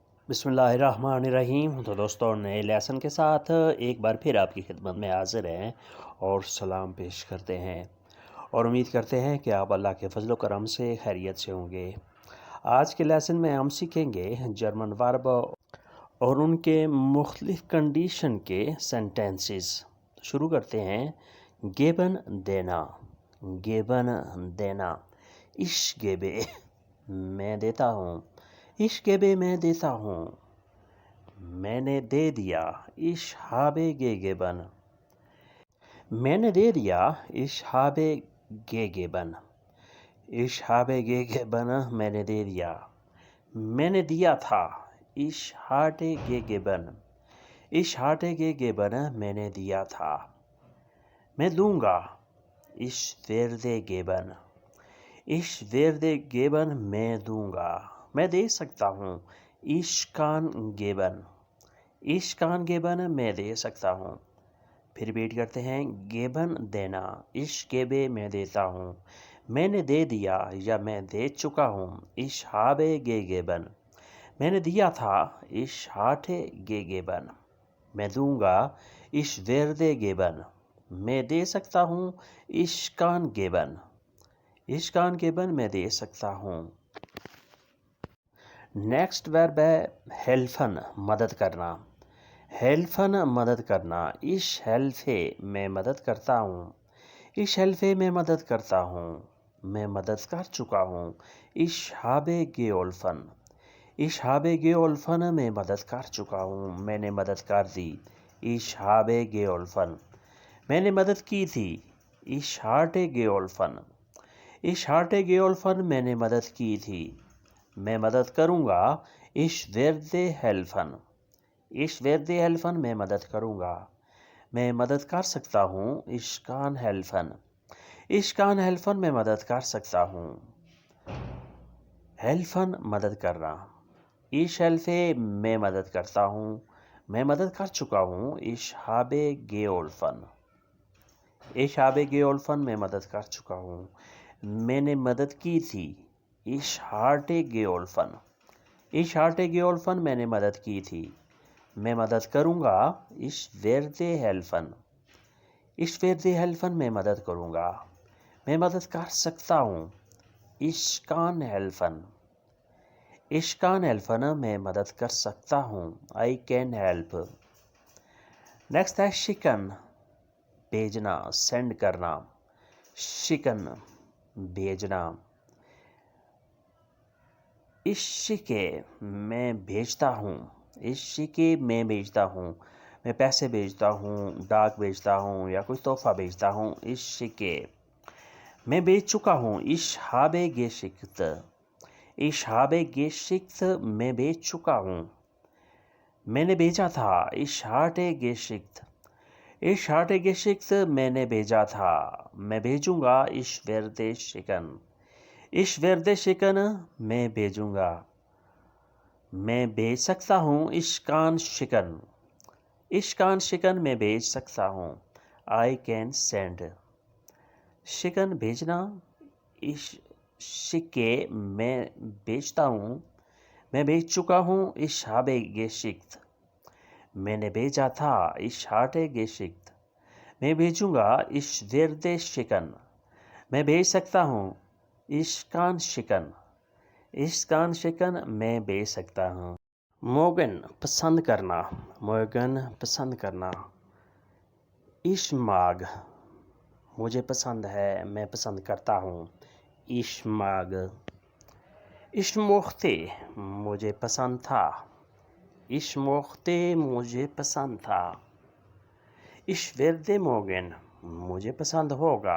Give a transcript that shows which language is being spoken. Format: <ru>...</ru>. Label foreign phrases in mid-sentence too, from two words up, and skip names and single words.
<ar>بسم اللہ الرحمن الرحیم۔</ar> <ur>تو دوستوں، نئے لیسن کے ساتھ ایک بار پھر آپ کی خدمت میں حاضر ہیں اور سلام پیش کرتے ہیں اور امید کرتے ہیں کہ آپ اللہ کے فضل و کرم سے خیریت سے ہوں گے۔ آج کے لیسن میں ہم سیکھیں گے جرمن ورب اور ان کے مختلف کنڈیشن کے سینٹینسز۔ شروع کرتے ہیں۔ گیبن دینا، گیبن دینا،</ur> <de>ich gebe</de> <ur>میں دیتا ہوں،</ur> <de>ich gebe</de> <ur>میں دیتا ہوں، میں نے دے دیا،</ur> <de>ich habe gegeben</de> <ur>میں نے دے دیا،</ur> <de>ich habe gegeben ich habe gegeben میں</de> <ur>نے دے دیا، میں نے دیا تھا،</ur> <de>ich hatte gegeben ich hatte gegeben</de> <ur>میں نے دیا تھا، میں دوں گا،</ur> <de>ich werde geben ich werde geben</de> <ur>میں دوں گا، میں دے سکتا ہوں،</ur> <de>ich kann geben ich kann geben</de> <ur>میں دے سکتا ہوں۔ پھر ریپیٹ کرتے ہیں۔ geben دینا،</ur> <de>ich gebe</de> <ur>میں دیتا ہوں، میں نے دے دیا یا میں دے چکا ہوں،</ur> <de>ich habe gegeben</de> <ur>میں نے دیا تھا،</ur> <de>ich hatte gegeben</de> <ur>میں دوں گا،</ur> <de>ich werde geben</de> <ur>میں دے سکتا ہوں،</ur> <de>ich kann geben ich kann geben</de> <ur>میں دے سکتا ہوں۔ نیکسٹ ورب ہے ہیلفن، مدد کرنا۔ ہیلفن مدد کرنا،</ur> <de>ich helfe</de> <ur>میں مدد کرتا ہوں،</ur> <de>ich helfe</de> <ur>میں مدد کرتا ہوں، میں مدد کر چکا ہوں، ich</ur> <de>habe geholfen ich habe geholfen</de> <ur>میں مدد کر چکا ہوں، میں نے مدد کر دی،</ur> <de>ich habe geholfen</de> <ur>میں نے مدد کی تھی،</ur> <de>ich hatte geholfen ich hatte geholfen</de> <ur>میں نے مدد کی تھی، میں مدد کروں گا،</ur> <de>ich werde helfen ich werde helfen</de> <ur>میں مدد کروں گا، میں مدد کر سکتا ہوں،</ur> <de>ich kann helfen ich kann helfen</de> <ur>میں مدد کر سکتا ہوں۔ helfen مدد کرنا،</ur> <de>ich helfe</de> <ur>میں مدد کرتا ہوں، میں مدد کر چکا ہوں،</ur> <de>ich habe geholfen ich habe geholfen</de> <ur>میں مدد کر چکا ہوں، میں نے مدد کی تھی،</ur> <de>ich hatte geholfen ich hatte geholfen</de> <ur>میں نے مدد کی تھی، میں مدد کروں گا،</ur> <de>ich werde helfen ich werde helfen</de> <ur>میں مدد کروں گا، میں مدد کر سکتا ہوں،</ur> <de>ich kann helfen ich kann helfen</de> <ur>میں مدد کر سکتا ہوں،</ur> <en>I can help۔</en> <ur>نیکسٹ ہے شکن، بھیجنا، سینڈ کرنا، شکن بھیجنا۔</ur> <de>ich schicke</de> <ur>میں بھیجتا ہوں،</ur> <de>ich schicke</de> <ur>میں بھیجتا ہوں، میں پیسے بھیجتا ہوں، ڈاک بھیجتا ہوں یا کوئی تحفہ بھیجتا ہوں،</ur> <de>ich schicke</de> <ur>میں بھیج چکا ہوں،</ur> <de>ich habe geschickt ich habe geschickt</de> <ur>میں بھیج چکا ہوں، میں نے بھیجا تھا،</ur> <de>ich hatte geschickt ich hatte geschickt</de> <ur>میں نے بھیجا تھا، میں بھیجوں گا،</ur> <de>ich werde schicken ich werde schicken</de> <ur>میں بھیجوں گا، میں بھیج سکتا ہوں،</ur> <de>ich kann schicken ich kann schicken</de> <ur>میں بھیج سکتا ہوں،</ur> <en>I can send۔</en> <ur>schicken بھیجنا،</ur> <de>ich schicke</de> <ur>میں بھیجتا ہوں، میں بھیج چکا ہوں،</ur> <de>ich habe geschickt</de> <ur>میں نے بھیجا تھا،</ur> <de>ich hatte geschickt</de> <ur>میں بھیجوں گا،</ur> <de>ich werde schicken</de> <ur>میں بھیج سکتا ہوں،</ur> <de>ich kann schicken ich kann schicken</de> <ur>میں بھیج سکتا ہوں۔ موگن پسند کرنا، موگن پسند کرنا،</ur> <de>ich mag</de> <ur>مجھے پسند ہے، میں پسند کرتا ہوں،</ur> <de>ich mag۔ ich mochte</de> <ur>مجھے پسند تھا،</ur> <de>ich mochte</de> <ur>مجھے پسند تھا،</ur> <de>ich werde morgen</de> <ur>مجھے پسند ہوگا،</ur>